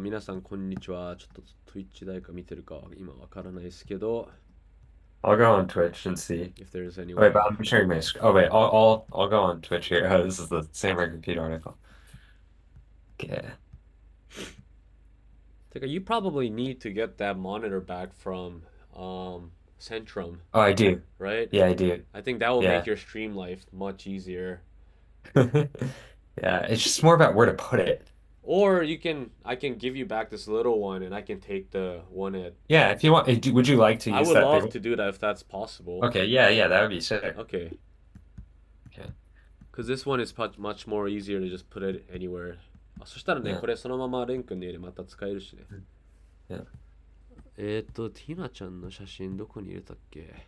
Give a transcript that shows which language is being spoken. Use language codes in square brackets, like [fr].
[ja] 皆さんこんにちは。ちょっと Twitch 誰か見てるか今わからないですけど。 [en] I'll go on Twitch and see. If there's anyone. Wait, but I'm sharing my screen. Oh, wait, I'll go on Twitch here. Oh, this is the Samurai Computer article. Okay. You probably need to get that monitor back from Centrum. Oh, I do. Right? Yeah, I do. I think that will Yeah. make your stream life much easier. Yeah, it's just more about where to put it. Or I can give you back this little one and I can take the one at. Yeah, if you want, would you like to I use would that love big to do that if that's possible. Okay, yeah, that would be sick. Okay. Okay. Because this one is much more easier to just put it anywhere. [ja] そしたらね、これそのままレン君の家でまた使えるしね。 [en] Yeah. [ja] ティナちゃんの写真どこに入れたっけ